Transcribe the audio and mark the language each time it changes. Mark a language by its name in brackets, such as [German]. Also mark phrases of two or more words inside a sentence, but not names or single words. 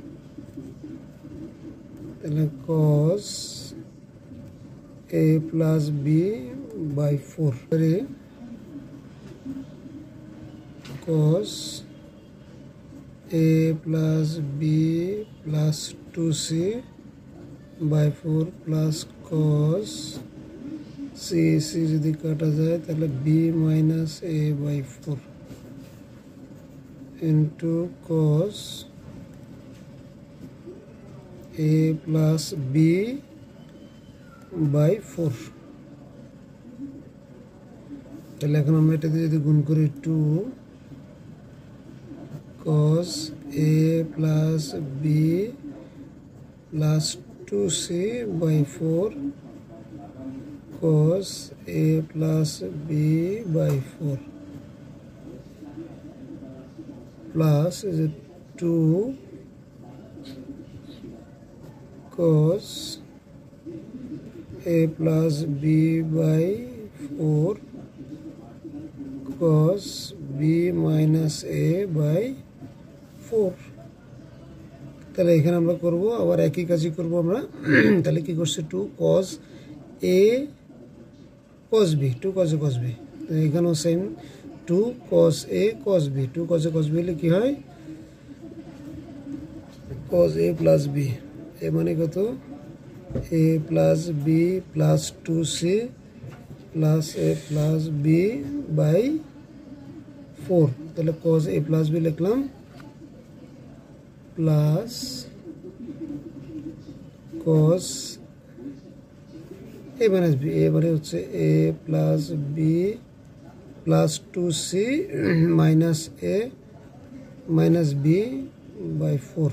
[English] তাহলে cos a plus b by 4 cos a plus b plus 2c by 4 plus cos c [Bangla] যদি কাটা যায় তাহলে [English] b minus a by 4 into cos a plus b by 4। [Bangla] তাহলে এখন আমরা এটাতে যদি গুণ করি [English] 2 cos a plus b plus 2c by 4 cos a plus b by 4 plus is it 2 cos a plus b by 4 cos b minus a by 4। [Bangla] তাহলে এখানে আমরা করব আবার একই কাজই করব আমরা। তাহলে কি করছে [English] 2 cos a cos b, 2 cos a cos b, [Bangla] তো এখানেও সেম [English] 2 cos a cos b, 2 cos a cos b [Bangla] হলে কি হয় [English] cos a plus b, [Bangla] এ মানে কত [English] a plus b plus 2c plus a plus b by 4। তাহলে cos a plus b লিখলাম plus cos a minus b, [Bangla] এ মানে হচ্ছে [English] a plus b plus 2c minus a minus b by 4.